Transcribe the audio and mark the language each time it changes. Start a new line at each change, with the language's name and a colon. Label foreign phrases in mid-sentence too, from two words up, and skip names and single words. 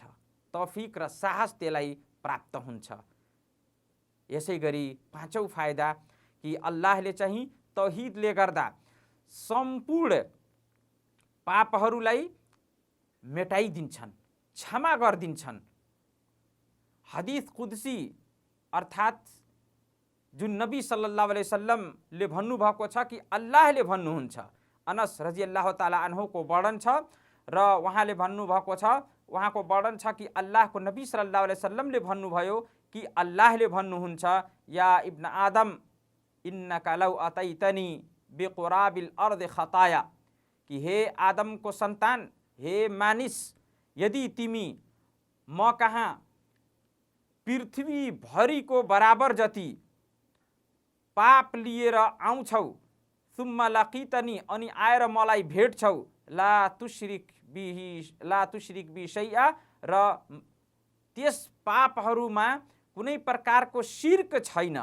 Nepali: तौफिक र साहस त्यसलाई प्राप्त हुन्छ। यसै गरी पाँचौं फाइदा कि अल्लाहले चाहिँ तौहिदले गर्दा सम्पूर्ण पापहरूलाई मेटाइदिन्छन्, क्षमा गरिदिन्छन्।
Arabic: حديث قدسي
Nepali: अर्थात् जुन नबी
Arabic: صلى الله عليه
Nepali: वसल्लमले भन्नुभएको छ कि अल्लाहले भन्नुहुन्छ, अनस
Arabic: رضي الله تعالى
Nepali: अन्हुको वर्णन छ र उहाँले भन्नुभएको छ, उहाँको वर्णन छ कि अल्लाहको नबी
Arabic: صلى الله عليه
Nepali: वसल्लमले भन्नुभयो कि अल्लाहले भन्नुहुन्छ,
Arabic: يا ابن آدم إنك لو أتيتني بقراب الأرض خطايا,
Nepali: कि हे आदमको सन्तान, हे मानिस, यदि तिमी म कहाँ पृथ्वी भरिको बराबर जति पाप लिएर आउँछौ,
Arabic: ثم لقيتني,
Nepali: अनि आएर मलाई भेट्छौ,
Arabic: لا تشرك بي شيئا,
Nepali: र त्यस पापहरूमा कुनै प्रकारको शिर्क छैन।